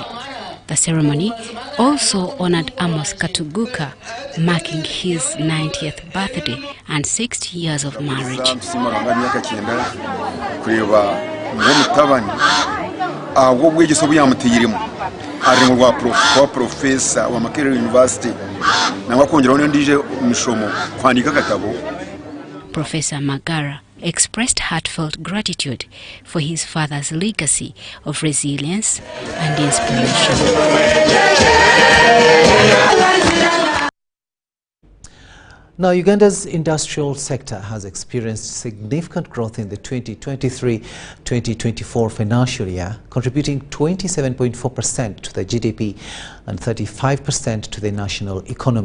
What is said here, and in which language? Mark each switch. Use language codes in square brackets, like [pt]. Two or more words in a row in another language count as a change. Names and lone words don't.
[en] The ceremony also honored Amos Katuguka, marking his 90th birthday and 60 years of marriage. [nyn] Professor wa Makerere University na kongeraho ndije mishomo kwandika katabo. [en] Professor Magara expressed heartfelt gratitude for his father's legacy of resilience and inspiration. Now, Uganda's industrial sector has experienced significant growth in the 2023-2024 financial year, contributing 27.4% to the GDP and 35% to the national economy.